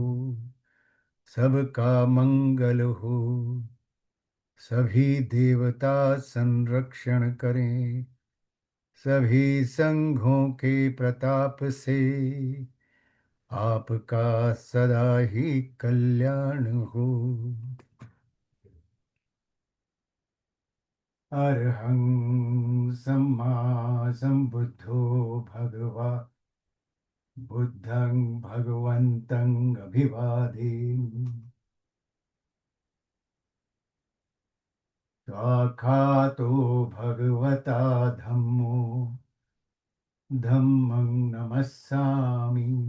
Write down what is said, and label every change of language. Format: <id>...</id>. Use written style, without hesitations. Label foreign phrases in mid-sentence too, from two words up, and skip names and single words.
<hi>सबका मंगल हो, सभी देवता संरक्षण करें। सभी संघों के प्रताप से आपका सदा ही कल्याण हो।</hi> <pi>अरहं सम्मा सम्बुद्धो भगवा बुद्धं भगवन्तं अभिवादेमि। स्वाखातो भगवता धम्मो धम्मं नमस्सामि।</pi>